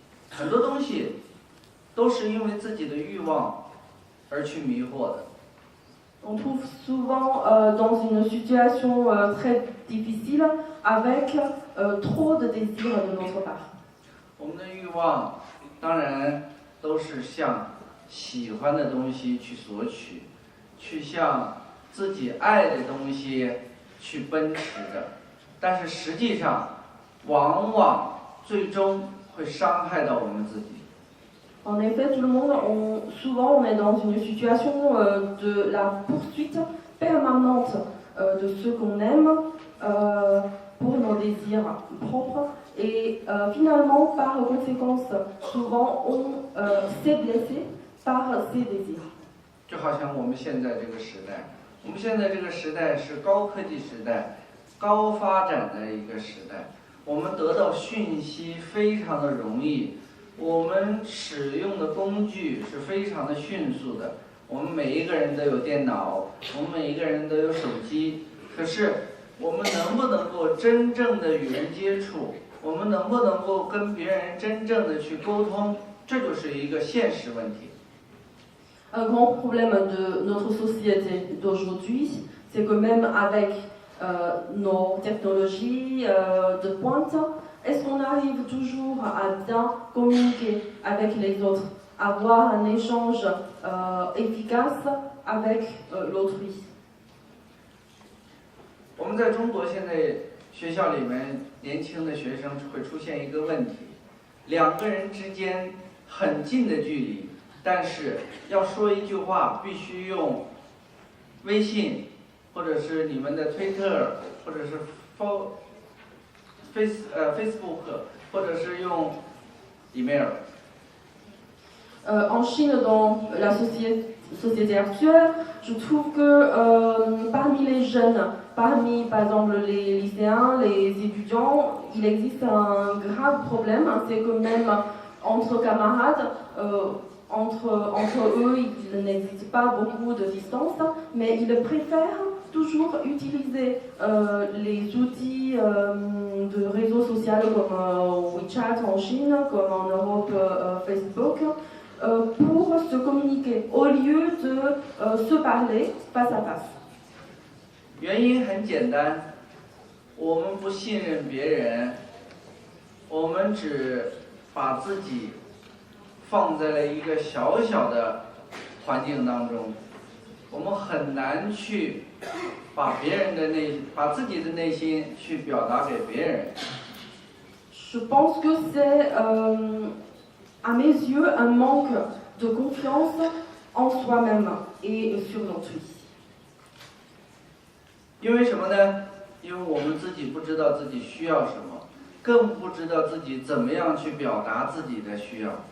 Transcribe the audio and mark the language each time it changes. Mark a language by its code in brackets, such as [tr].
[zh] 很多东西都是因为自己的欲望而去迷惑的。 [fr] On trouve souvent dans une situation très difficile avec trop de désirs de notre part. [zh] 我们的欲望当然都是向喜欢的东西去索取，去向自己爱的东西去奔驰的，但是实际上往往最终会伤害到我们自己。 [fr] En effet, tout le monde, souvent on est dans une situation de la poursuite permanente de ce qu'on aime pour nos désirs propres et finalement, par conséquence, souvent on s'est blessé par ces désirs. [zh] 就好像我们现在这个时代，我们现在这个时代是高科技时代，高发展的一个时代，我们得到讯息非常的容易。我们使用的工具是非常的迅速的，我们每一个人都有电脑，我们每一个人都有手机。可是，我们能不能够真正的与人接触？我们能不能够跟别人真正的去沟通？这就是一个现实问题。 [fr] Un grand problème de notre société d'aujourd'hui, c'est que même avec nos technologies de pointe, est-ce qu'on arrive toujours à bien communiquer avec les autres, avoir un échange efficace avec l'autrui? [zh] 我们在中国现在学校里面，年轻的学生会出现一个问题：两个人之间很近的距离，但是要说一句话，必须用微信，或者是你们的推特，或者是Facebook， 或者是用 email。 [fr] En Chine, dans la société actuelle, je trouve que parmi les jeunes, parmi par exemple les lycéens, les étudiants, il existe un grave problème, c'est que même entre camarades, entre eux, il n'existe pas beaucoup de distance, mais ils préfèrent toujours utiliser les outils de réseaux sociaux comme WeChat en Chine, comme en Europe Facebook, pour se communiquer au lieu de se parler face à face. [zh] 原因很简单，我们不信任别人，我们只把自己放在了一个小小的环境当中，我们很难去把自己的内心去表达给别人。 [fr] Je pense que c'est, à mes yeux, un manque de confiance en soi-même et sur l'autrui. [zh] 因为什么呢？因为我们自己不知道自己需要什么，更不知道自己怎么样去表达自己的需要。